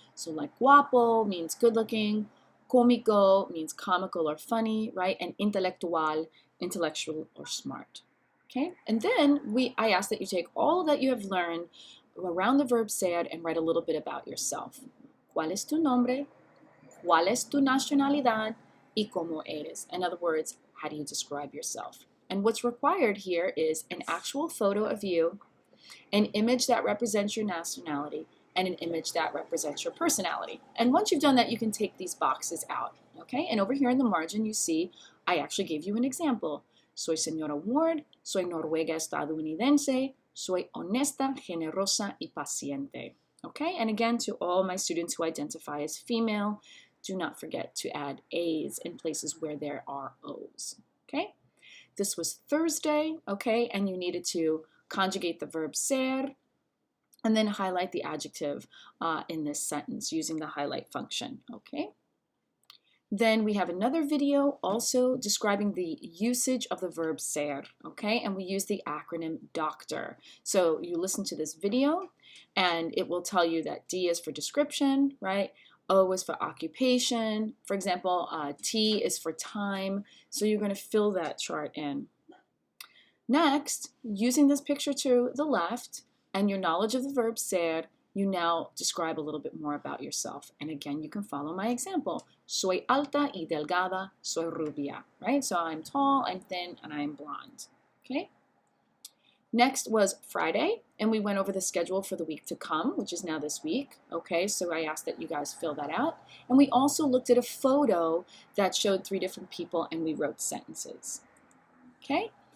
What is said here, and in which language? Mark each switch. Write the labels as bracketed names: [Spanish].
[English] So like guapo means good-looking, cómico means comical or funny, right? And intelectual, intellectual or smart, okay? And then I asked that you take all that you have learned around the verb ser and write a little bit about yourself. [Spanish] ¿Cuál es tu nombre? ¿Cuál es tu nacionalidad? Y cómo eres? [English] In other words, how do you describe yourself? And what's required here is an actual photo of you, an image that represents your nationality, and an image that represents your personality. And once you've done that, you can take these boxes out, okay? And over here in the margin, you see, I actually gave you an example. [Spanish] Soy señora Ward, soy noruega estadounidense, soy honesta, generosa, y paciente. [English] Okay, and again, to all my students who identify as female, do not forget to add A's in places where there are O's, okay? This was Thursday, okay, and you needed to conjugate the verb ser and then highlight the adjective in this sentence using the highlight function, okay? Then we have another video also describing the usage of the verb ser, okay? And we use the acronym DOCTOR. So you listen to this video and it will tell you that D is for description, right? O is for occupation. For example, T is for time. So you're going to fill that chart in. Next, using this picture to the left and your knowledge of the verb ser, you now describe a little bit more about yourself. And again, you can follow my example. [Spanish] Soy alta y delgada, soy rubia, right? [English] So I'm tall, I'm thin, and I'm blonde, okay? Next was Friday, and we went over the schedule for the week to come, which is now this week, okay? So I asked that you guys fill that out. And we also looked at a photo that showed 3 different people, and we wrote sentences, okay?